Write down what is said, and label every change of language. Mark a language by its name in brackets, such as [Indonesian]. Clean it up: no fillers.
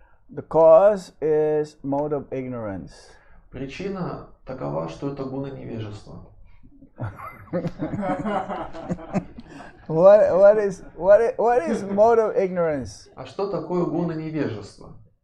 [English] The cause is mode of ignorance. [Russian] Причина такова, что это гуна невежества. [English] What is mode of ignorance? [Russian] А что такое гуна невежества?